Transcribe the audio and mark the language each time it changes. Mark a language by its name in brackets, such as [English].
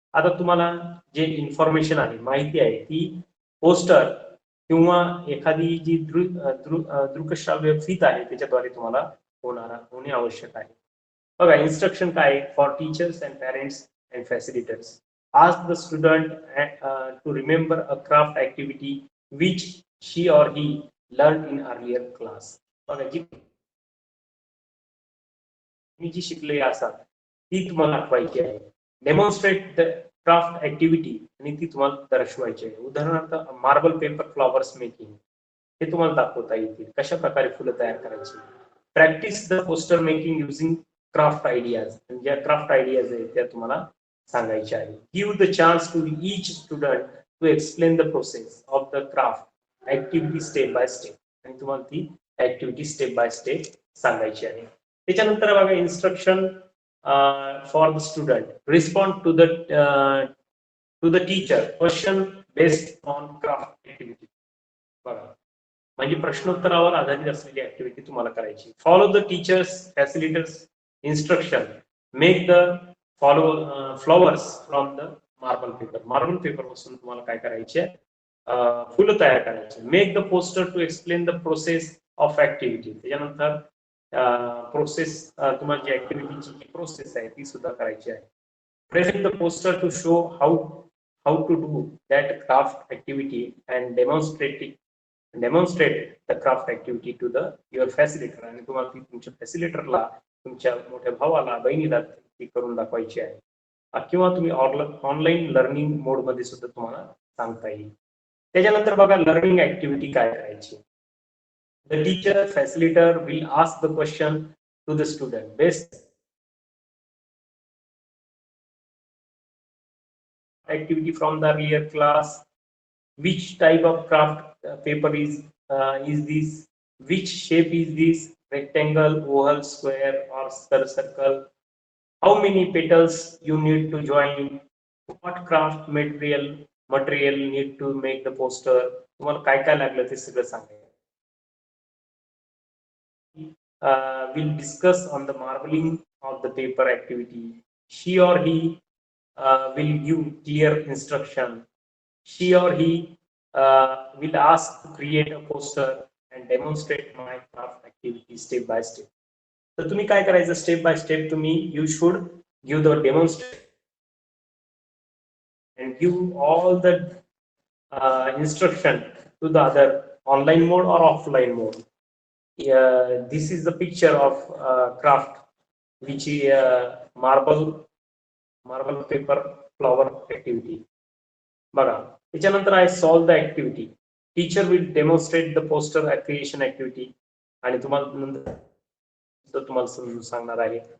[Marathi] आता तुम्हाला जे इन्फॉर्मेशन आहे, माहिती आहे, ती पोस्टर किंवा एखादी जी दृकश्राव्य फीत आहे त्याच्याद्वारे तुम्हाला होणे आवश्यक आहे. [English] बघा इन्स्ट्रक्शन काय for teachers and parents and facilitators. Ask the student to remember a craft activity which she or he learned in earlier class. [Marathi] बघा जी शिकले असाल ती तुम्हाला आठवायची आहे. [English] demonstrate the craft activity [Marathi] आणि ती तुम्हाला दर्शवायची आहे. उदाहरणार्थ मार्बल पेपर फ्लॉवर्स मेकिंग हे तुम्हाला दाखवता येतील. कशा प्रकारे फुलं तयार करायची. [English] Practice the poster making using craft ideas. [Marathi] ज्या क्राफ्ट आयडियाज आहेत त्या तुम्हाला सांगायच्या आहे. [English] Give the chance to each student to explain the process of the craft activity step by step. [Marathi] आणि तुम्हाला ती ऍक्टिव्हिटी स्टेप बाय स्टेप सांगायची आहे. त्याच्यानंतर बघा instruction for the student. [English] Respond to the teacher question based on craft activity. [Marathi] बघा म्हणजे प्रश्नोत्तरावर आधारित असलेली ऍक्टिव्हिटी तुम्हाला करायची. [English] Follow the teachers facilitators instruction. Make the flowers from the marble paper. [Marathi] Marble paper पासून तुम्हाला काय करायचे फुलं तयार करायची. [English] Make the poster to explain the process of activity. [Marathi] त्याच्यानंतर प्रोसेस तुम्हाला जी ऍक्टिव्हिटीची जी प्रोसेस आहे ती सुद्धा करायची आहे. [English] Present the poster to show how to do that craft activity and demonstrate the craft activity to the your facilitator. [Marathi] आणि तुम्हाला ती तुमच्या फॅसिलिटरला, तुमच्या मोठ्या भावाला, बहिणीला ती करून दाखवायची आहे. किंवा तुम्ही ऑनलाईन लर्निंग मोड मध्ये सुद्धा तुम्हाला सांगता येईल. त्याच्यानंतर बघा लर्निंग ऍक्टिव्हिटी काय करायची. [English] The teacher facilitator will ask the question to the student based activity from the earlier class. Which type of craft paper is this? Which shape is this? Rectangle, oval, square, or circle? How many petals you need to join? What craft material need to make the poster? [Marathi] तुम्हाला काय काय लागलं ते सगळं सांगायचं. [English] Will discuss on the marbling of the paper activity. She or he will give clear instruction. She or he will ask to create a poster and demonstrate my craft activity step by step. [Marathi] तर तुम्ही काय करायचं step by step तुम्ही [English] you should give the demonstration and give all the instruction to the other online mode or offline mode. This is the picture of craft, which is marble paper flower activity. [Marathi] बघा, त्याच्यानंतर आहे [English] solve the activity. Teacher will demonstrate the poster creation activity [Marathi] आणि तुम्हाला नंतर तुम्हाला समजून सांगणार आहे.